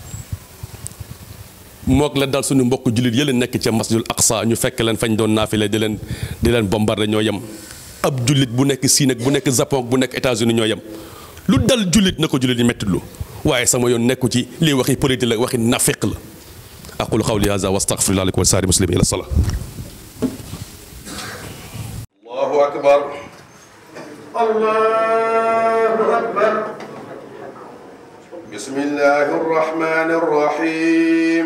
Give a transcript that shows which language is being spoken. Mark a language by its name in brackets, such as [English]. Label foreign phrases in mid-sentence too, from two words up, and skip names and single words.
[Wolof] mook la dal suñu mbokk jullit yële nekk ca masjidul aqsa ñu fekk leen fañ doon naafile di leen bombardé ñoo yem ab jullit bu nekk Siin ak bu nekk Japon bu nekk États-Unis ñoo yem lu dal jullit na ko jullit yi metti lu waaye sama yoon nekku ci lii waxi politique la waxi nafiq la [Arabic] أقول قولي هذا وأستغفر الله لكم وسائر المسلمين إلى الصلاة الله أكبر الله أكبر بسم الله الرحمن الرحيم